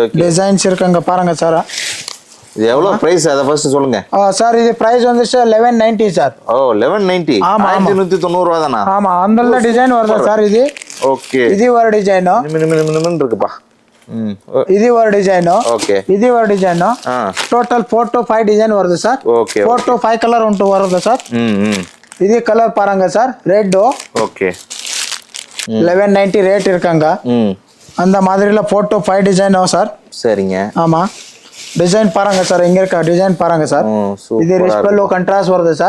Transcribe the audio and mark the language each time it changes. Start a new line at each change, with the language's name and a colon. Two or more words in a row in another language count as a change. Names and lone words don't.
Tamil: டிசைன்ஸ் இருக்காங்க பாருங்க சார் இது எவ்வளவு பிரைஸ் அத ஃபர்ஸ்ட் சொல்லுங்க சார் இது பிரைஸ் வந்து 1190 சார் 1190 1190 ரூபாய் தானா ஆமா அந்த டிசைன் வருதா சார் இது ஓகே இது ஒரு டிசைன் மினிமம் இருக்குப்பா இது ஒரு டிசைன் ಓಕೆ ಇದು ஒரு டிசைன் ಟೋಟಲ್ 4 to 5 டிசைன் வருது சார் ಓಕೆ 4 to 5 கலர் உண்டு வருது சார் இது கலர் பாருங்க சார் ரெட் ஓகே 1190 ரேட் இருக்காங்க அந்த மாதிரில 4 to 5 டிசைன் சார் சரிங்க ஆமா டிசைன் பாருங்க சார் இங்க இருக்க டிசைன் பாருங்க சார் இது ரிச் பல்லு கான்ட்ராஸ்ட் வருது சார்